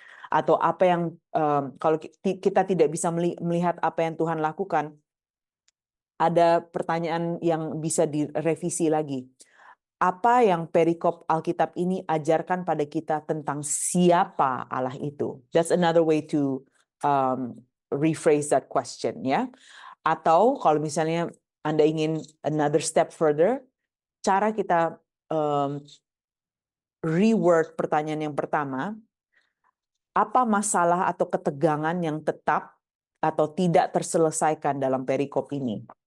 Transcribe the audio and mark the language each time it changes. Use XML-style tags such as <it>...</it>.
<id>Atau apa yang kalau kita tidak bisa melihat apa yang Tuhan lakukan, ada pertanyaan yang bisa direvisi lagi. Apa yang perikop Alkitab ini ajarkan pada kita tentang siapa Allah itu?</id> <en>That's another way to rephrase that question, ya.</en> <id>Atau kalau misalnya Anda ingin</id> <en>another step further,</en> <id>cara kita reword pertanyaan yang pertama, apa masalah atau ketegangan yang tetap atau tidak terselesaikan dalam perikop ini?</id>